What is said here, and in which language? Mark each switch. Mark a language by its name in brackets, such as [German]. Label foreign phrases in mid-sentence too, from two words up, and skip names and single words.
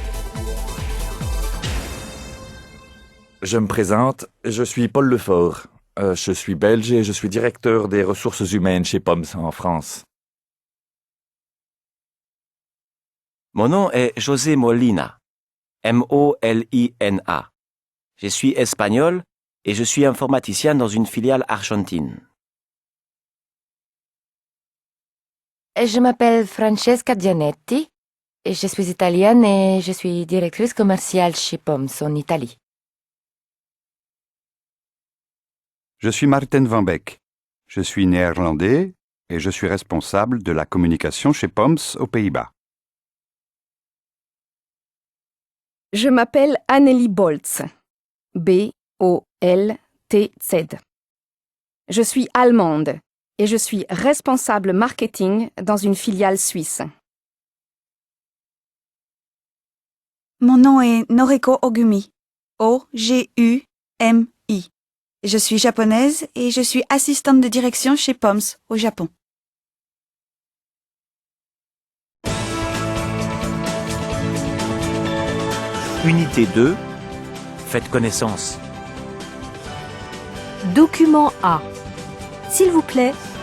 [French] Je me présente, je suis Paul Lefort. Je suis belge et je suis directeur des ressources humaines chez Poms en France. Mon nom est José Molina. M-O-L-I-N-A. Je suis espagnol et je suis informaticien dans une filiale argentine. Je m'appelle Francesca Gianetti et je suis italienne et je suis directrice commerciale chez Poms en Italie. Je suis Martin Van Beek. Je suis néerlandais et je suis responsable de la communication chez Poms aux Pays-Bas. Je m'appelle Annelie Boltz. B-O-L-T-Z. Je suis allemande et je suis responsable marketing dans une filiale suisse. Mon nom est Noriko Ogumi. O-G-U-M-I. Je suis japonaise et je suis assistante de direction chez Poms au Japon. Unité 2. Faites connaissance. Document A. S'il vous plaît.